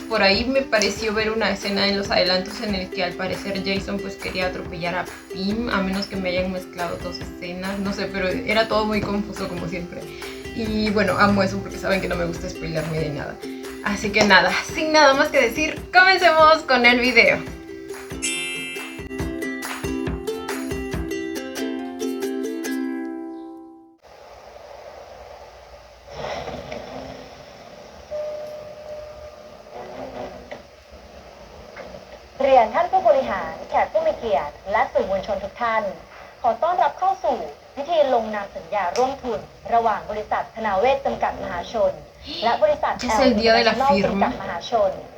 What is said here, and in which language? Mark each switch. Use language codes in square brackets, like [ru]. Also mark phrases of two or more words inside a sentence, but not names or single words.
[es] Por ahí me pareció ver una escena en los adelantos en el que al parecer Jason pues quería atropellar a Pim, a menos que me hayan mezclado dos escenas, no sé, pero era todo muy confuso como siempre. Y bueno, amo eso porque saben que no me gusta spoilerme de nada. Así que nada, sin nada más que decir, comencemos con el video. [th] เรียนท่านผู้บริหารแขกผู้มีเกียรติและสื่อมวลชนทุกท่านขอต้อนรับเข้าสู่พิธีลงนามสัญญาร่วมทุนระหว่างบริษัทธนาเวชจำกัดมหาชนและบริษัทแอล International จำกัดมหาชน